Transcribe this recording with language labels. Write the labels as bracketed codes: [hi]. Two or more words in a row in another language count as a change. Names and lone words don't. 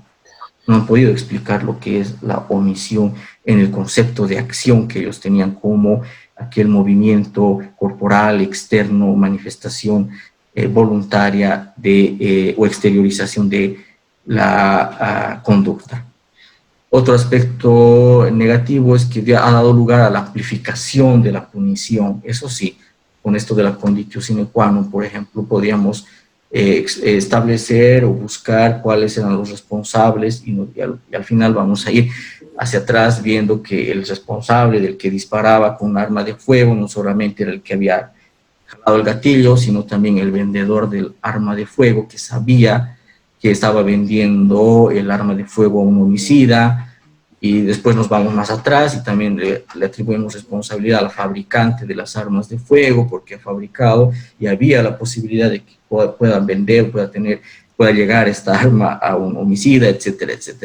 [es] No han podido explicar lo que es la omisión en el concepto de acción que ellos tenían como aquel movimiento corporal, externo, manifestación voluntaria o exteriorización de la conducta. Otro aspecto negativo es que ha dado lugar a la amplificación de la punición. Eso sí, con esto de la [la] conditio sine qua non, [es] por ejemplo, podríamos establecer o buscar cuáles eran los responsables y al final vamos a ir hacia atrás viendo que el responsable del que disparaba con un arma de fuego no solamente era el que había jalado el gatillo, sino también el vendedor del arma de fuego que sabía que estaba vendiendo el arma de fuego a un homicida, y después nos vamos más atrás y también le atribuimos responsabilidad al fabricante de las armas de fuego porque ha fabricado y había la posibilidad de que puedan vender, pueda llegar esta arma a un homicida, etcétera, etcétera.